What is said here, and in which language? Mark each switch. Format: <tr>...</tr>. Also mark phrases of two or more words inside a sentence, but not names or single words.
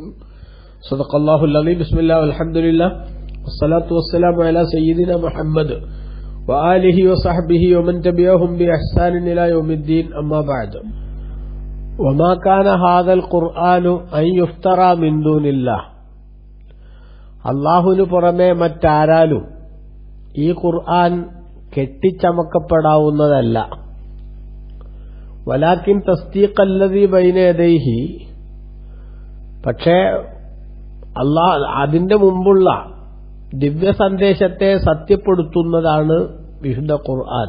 <ar>صدق الله العظيم. بسم الله والحمد لله والصلاة والسلام على سيدنا محمد وآله وصحبه ومن تبعهم بإحسان إلى يوم الدين. أما بعد. وما كان هذا القرآن أن يفترى من دون الله.</ar> <ml>അല്ലാഹുവിനു പുറമെ മറ്റാരാലും ഈ ഖുർആൻ കെട്ടിച്ചമക്കപ്പെടാവുന്നതല്ല.</ml> <ar>ولكن تصديق الذي بين يديه,</ar> <ml>പക്ഷേ അതിന്റെ മുമ്പുള്ള ദിവ്യ സന്ദേശത്തെ സത്യപ്പെടുത്തുന്നതാണ് വിശുദ്ധ ഖുർആൻ.</ml>